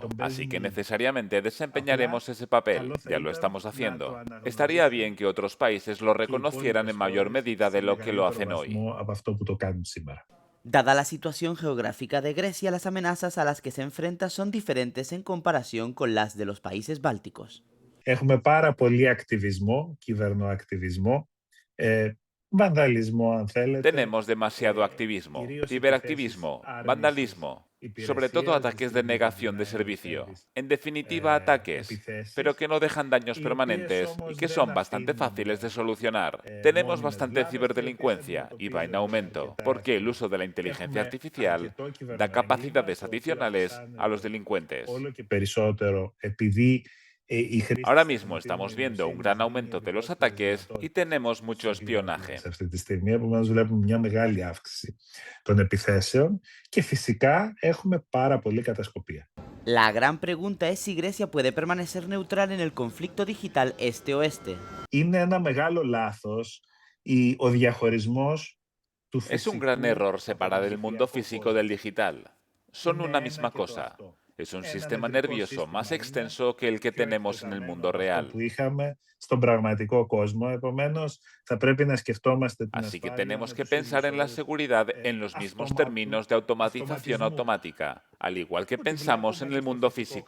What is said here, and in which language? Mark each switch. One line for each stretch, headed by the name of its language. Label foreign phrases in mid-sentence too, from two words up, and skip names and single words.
Spanish: Así que necesariamente desempeñaremos ese papel. Ya lo estamos haciendo. Estaría bien que otros países lo reconocieran en mayor medida de lo que lo hacen hoy. Dada la situación geográfica de Grecia, las amenazas a las que se enfrenta son diferentes en comparación con las de los países bálticos.
Greek: Έχουμε πάρα πολύ ακτιβισμό, κυβερνοακτιβισμό, βανδαλισμό αν θέλετε.
Spanish: Tenemos demasiado activismo, ciberactivismo, vandalismo, sobre todo ataques de negación de servicio. En definitiva, ataques, pero que no dejan daños permanentes y que son bastante fáciles de solucionar. Tenemos bastante ciberdelincuencia y va en aumento, porque el uso de la inteligencia artificial da capacidades adicionales a los delincuentes. Ahora mismo estamos viendo un gran aumento de los ataques y tenemos mucho espionaje.
Greek: Αυτή τη στιγμή, επομένως βλέπουμε μια μεγάλη αύξηση των επιθέσεων και φυσικά έχουμε πάρα πολύ κατασκοπία.
Spanish: La gran pregunta es si Grecia puede permanecer neutral en el conflicto digital este-oeste.
Greek: Είναι ένα μεγάλο λάθος ο διαχωρισμός του φυσικού.
Spanish: Es un gran error separar el mundo físico del digital. Son una misma cosa. Es un sistema nervioso más extenso que el que tenemos en el mundo real. Así que tenemos que pensar en la seguridad en los mismos términos de automatización automática, al igual que pensamos en el mundo físico.